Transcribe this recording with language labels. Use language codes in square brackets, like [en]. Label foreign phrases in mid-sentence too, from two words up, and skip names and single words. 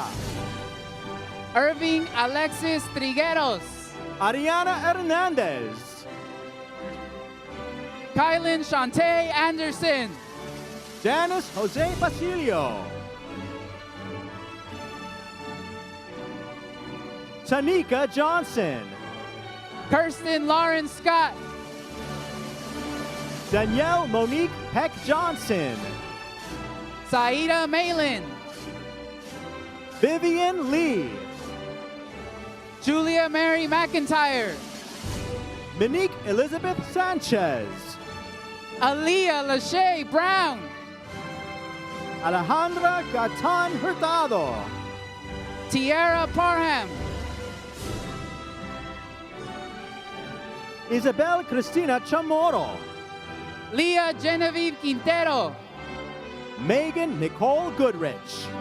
[en] Irving Alexis Trigueros, Ariana Hernandez, Kylan Shantae Anderson, Janice Jose Basilio, Tanika Johnson, Kirsten Lawrence Scott, Danielle Monique Peck Johnson, Saida Malin, Vivian Lee, Julia Mary McIntyre, Monique Elizabeth Sanchez, Aaliyah Lachey Brown, Alejandra Gatan Hurtado, Tiara Parham, Isabel Cristina Chamorro, Leah Genevieve Quintero, Megan Nicole Goodrich,